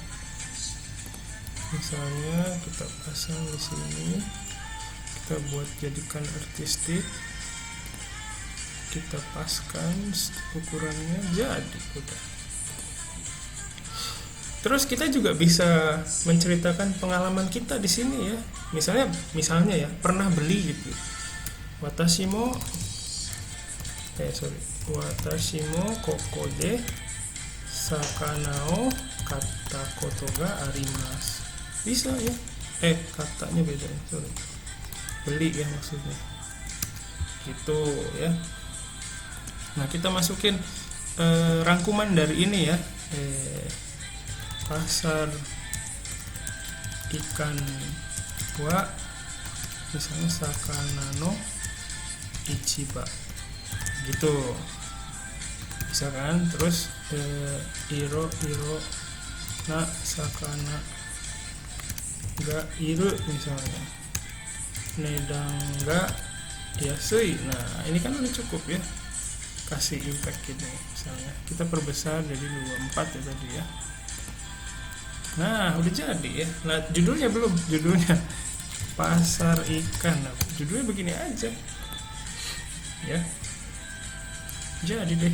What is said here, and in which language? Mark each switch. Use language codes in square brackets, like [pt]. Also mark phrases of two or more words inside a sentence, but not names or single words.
[id] Misalnya kita pasang di sini, kita buat jadikan artistik, kita paskan ukurannya, jadi udah. Terus kita juga bisa menceritakan pengalaman kita di sini ya. Misalnya ya, pernah beli gitu. [ja] 私もここで魚を買ったことがあります. [id] Bisa ya. Katanya beda ya, sorry. Beli ya maksudnya. Gitu ya. Nah, kita masukin rangkuman dari ini ya. Pasar ikan wa misalnya [ja] 魚の市場 [id] gitu, bisa kan. [ja] Terus いろな魚がいる misalnya, 値段が安い. [id] Nah ini kan udah cukup ya, kasih impact gitu. Misalnya kita perbesar jadi 24 ya tadi ya. Nah udah jadi ya. Nah judulnya belum, judulnya pasar ikan. Nah, judulnya begini aja ya, jadi deh.